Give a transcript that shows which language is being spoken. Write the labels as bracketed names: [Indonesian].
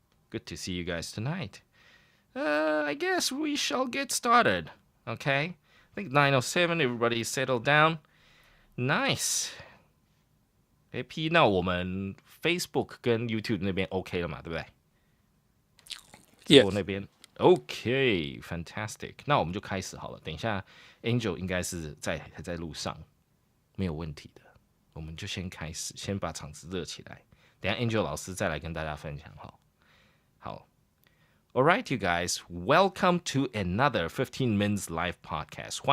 [English] Good to see you guys tonight. I guess we shall get started. Okay? I think 9:07, everybody settled down. Nice. [Chinese] AP, 那我们 Facebook 跟 YouTube 那边 OK 了嘛，对不对？直播那边 OK, fantastic. 那我们就开始好了。等一下 Angel 应该是还在路上，没有问题的。我们就先开始，先把场子热起来。等一下 Angel 老师再来跟大家分享。 [English] 好。All right, you guys, welcome to another 15 Minutes Live Podcast.